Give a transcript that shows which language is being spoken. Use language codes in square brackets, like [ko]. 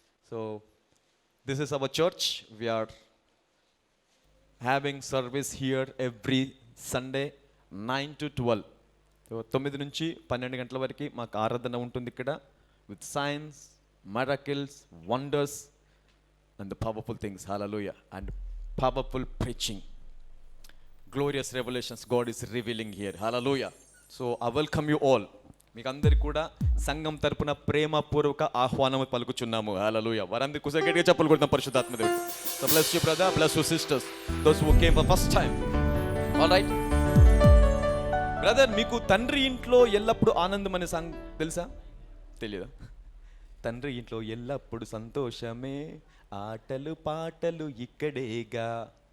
[en] So this is our church. We are having service here every Sunday 9 to 12. [te] 9 నుంచి 12 గంటల వరకు మాకు ఆరాధన ఉంటుంది ఇక్కడ. [en] With signs, miracles, wonders and the powerful things. [te] Hallelujah. [en] And powerful preaching, glorious revelations God is revealing here. Hallelujah. So I welcome you all. [te] మీకు అందరికి కూడా సంఘం తరపున ప్రేమపూర్వక ఆహ్వానం పలుకుచున్నాము. హల్లెలూయా. వారందరికీ కుసగట్టిగా చెప్పులు కొడతాం పరిశుద్ధాత్మ దేవుడు. [en] So bless you brother, bless you sisters, those who came for first time. All right. [te] Brother, మీకు తండ్రి ఇంట్లో ఎల్లప్పుడు ఆనందం అనే సాంగ్ తెలుసా? తెలియదా? తండ్రి ఇంట్లో ఎల్లప్పుడు సంతోషమే, ఆటలు పాటలు ఇక్కడేగా.